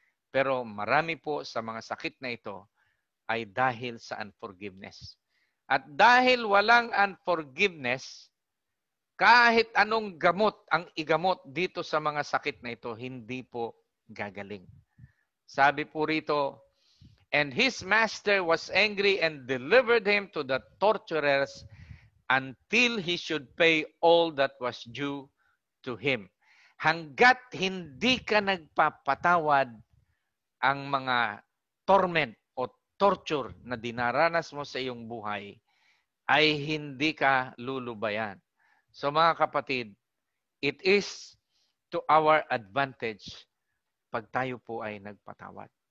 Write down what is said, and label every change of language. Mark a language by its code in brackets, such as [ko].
[tl] Pero marami po sa mga sakit na ito ay dahil sa unforgiveness. At dahil walang unforgiveness, kahit anong gamot ang igamot dito sa mga sakit na ito, hindi po gagaling. Sabi po rito, [en] and his master was angry and delivered him to the torturers until he should pay all that was due to him. [tl] Hanggat hindi ka nagpapatawad, ang mga torment o torture na dinaranas mo sa iyong buhay ay hindi ka lulubayan. So mga kapatid, [en] it is to our advantage [tl] pag tayo po ay nagpatawad.